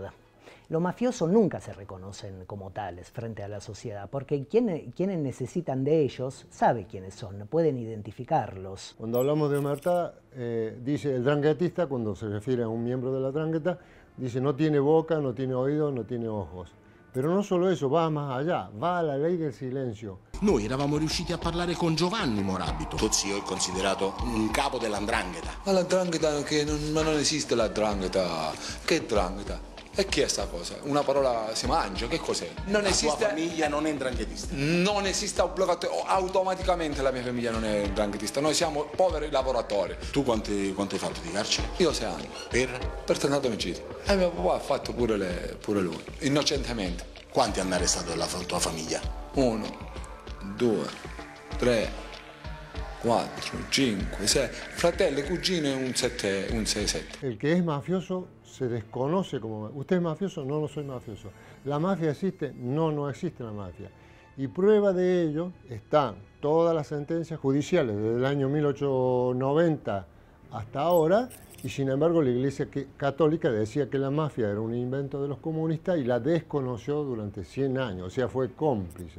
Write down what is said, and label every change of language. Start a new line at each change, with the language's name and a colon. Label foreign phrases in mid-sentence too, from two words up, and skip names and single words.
Spanish: Los mafiosos nunca se reconocen como tales frente a la sociedad, porque quienes necesitan de ellos saben quiénes son, pueden identificarlos. Cuando hablamos de omertà, dice el dranguetista, cuando se refiere a un miembro de la 'Ndrangheta, dice no tiene boca, no tiene oídos, no tiene ojos. Pero no solo eso, va más allá, va a la ley del silencio.
Italian: Noi eravamo riusciti a parlare con Giovanni Morabito. Tuo zio è considerato un capo della 'Ndrangheta. Ma la 'Ndrangheta ma non esiste la 'Ndrangheta. Che 'Ndrangheta? E che è sta cosa? Una parola si mangia, che cos'è? Non esiste. La tua famiglia non è 'ndranghetista? Non esiste automaticamente, la mia famiglia non è 'ndranghetista. Noi siamo poveri lavoratori. Tu quanto hai fatto di carcere? Io 6 anni. Per? Per tentato omicidio. E mio papà ha fatto pure lui, innocentemente. Quanti hanno arrestato della tua famiglia? 1, 2, 3, 4, 5, 6, fratelli, cugine, un 6-7.
Spanish: El que es mafioso se desconoce como... ¿Usted es mafioso? No, no soy mafioso. ¿La mafia existe? No, no existe la mafia. Y prueba de ello están todas las sentencias judiciales desde el año 1890 hasta ahora, y sin embargo la Iglesia Católica decía que la mafia era un invento de los comunistas y la desconoció durante 100 años, o sea, fue cómplice.